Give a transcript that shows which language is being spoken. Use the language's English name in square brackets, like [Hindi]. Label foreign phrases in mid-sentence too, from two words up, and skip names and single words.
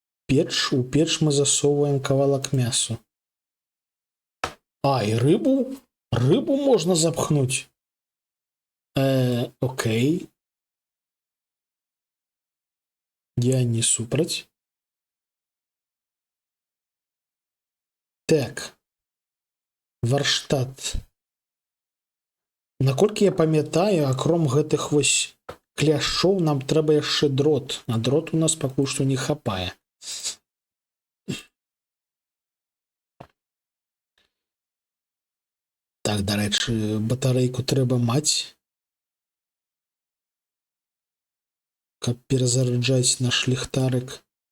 [Russian] у печ мы засовываем [Belarusian] кавалок мясу. [Russian] А, и рыбу можно запхнуть. [Belarusian] Окей. Я не супраць. Так. Варштат. Наколькі я памятаю, акром гэтых вось кляшчоў нам трэба яшчэ дрот. А дрот у нас пакуль што не хапае. Так, дарэчы, батарэйку трэба маць, каб перазаряджаць наш ліхтарык.